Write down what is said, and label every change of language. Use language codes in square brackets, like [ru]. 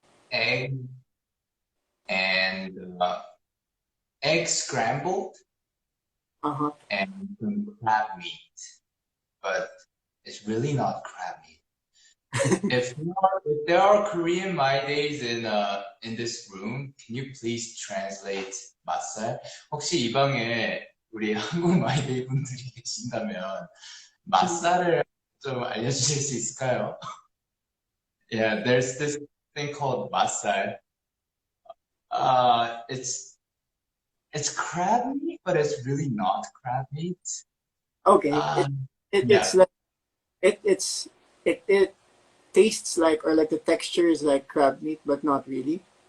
[en] Egg and egg scrambled and some crab meat, but it's really not crab meat. If there are Korean my days in this room, can you please translate 맛살? [ko] 혹시 이 방에 우리 한국 마이데이 분들이 계신다면 맛살을 좀 알려주실 수 있을까요? [en] Yeah, there's this thing called 맛살. It's crab meat, but it's really not crab meat. Okay, Yeah. it's like it tastes like, or like the texture is like crab meat, but not really.